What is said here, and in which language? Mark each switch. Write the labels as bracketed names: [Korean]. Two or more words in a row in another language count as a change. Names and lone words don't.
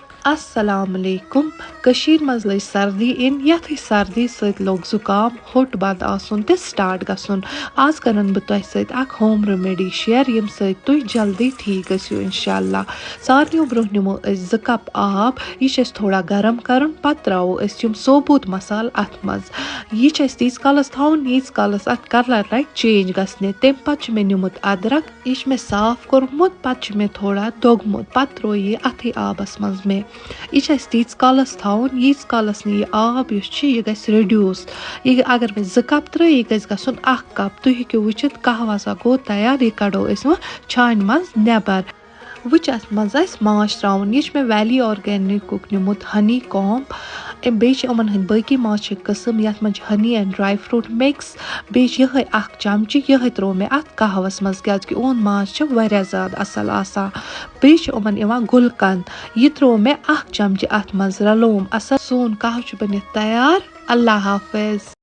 [Arabic] السلام عليكم [Kashmiri] कशीर मज लज सर्दी इन यथ सर्दी सत लोग जुकाम होट बंद आसन ते स्टार्ट गसन आज करन बह तोह सत अख [English] home remedy [Kashmiri] शेयर यम सत तुह जल्दी ठीक गसियो इंशाल्लाह सारनियों ब्रोह निमो 2 कप आब यह थोड़ा गरम करन पत त्रो यम सोबूत मसाल अथ मज यह तीस कालस थवन यीज कालस अथ कलर लग चेंज गसने तम पत मे निमुत अदरक यह मे साफ कोरमुत पत मे थोड़ा दोगमुत पत त्रो यह अथी आबस मज मे यह तीस कालस थवन यीज कालस यह आब यह गस रिड्यूस यह अगर मे 2 कप त्रो यह गस गसन 1 कप तुह हेक्यो वुचित कहवा सा गो तैयार यह कड़ो वो छान मज नेबर वुच अथ मज माछ त्रावन यह मे वैली ऑर्गेनिक निमुत [English] honey comb [Kashmiri] बे यमन हंद बाकी माछ कस्म यथ मज [English] honey and dry fruit mix [Kashmiri] बे यह 1 चमची यह त्रो मे अथ कहवस मज क्या ओन माछ वारिया ज्यादा असल आसान बे यमन गुलकंद यह त्रो मे 1 चमची अथ मज रलोम असल सोन कह बनित तैयार। अल्लाह हाफिज।